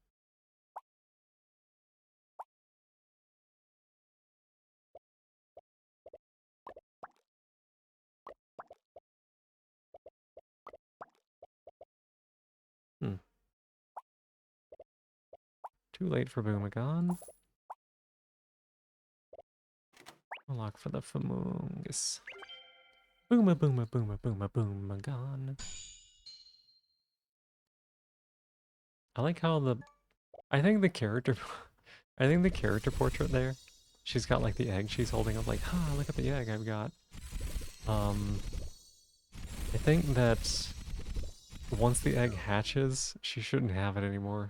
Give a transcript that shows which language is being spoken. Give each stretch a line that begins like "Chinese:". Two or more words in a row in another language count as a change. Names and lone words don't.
English: Hmm. Too late for Boomagon. Unlock for the Famungus. Booma booma booma booma Boomagon. I like how I think the character I think the character portrait there, she's got like the egg she's holding up like, look at the egg I've got. I think that once the egg hatches, she shouldn't have it anymore.